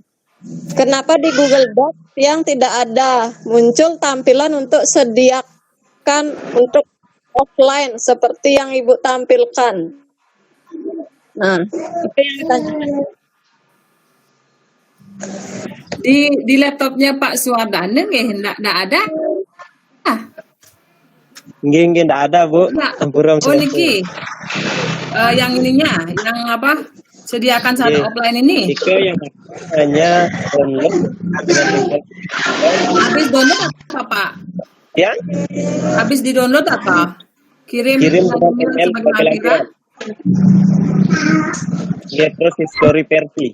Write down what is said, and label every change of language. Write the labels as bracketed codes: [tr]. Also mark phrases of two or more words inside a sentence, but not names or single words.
[id] Kenapa di Google Docs yang tidak ada muncul tampilan untuk sediakan untuk offline seperti yang Ibu tampilkan? Nah, itu yang ditanyakan. Di laptopnya Pak Suwardana nggih enggak ada. Nggih enggak ada, Bu. Sampurna. Oh niki. Yang ininya, yang apa? Sediakan satu offline ini. Itu yang hanya download. Habis download apa, Pak? Ya? Habis di download apa? Kirim email pakai lagi. Ya, terus history versi.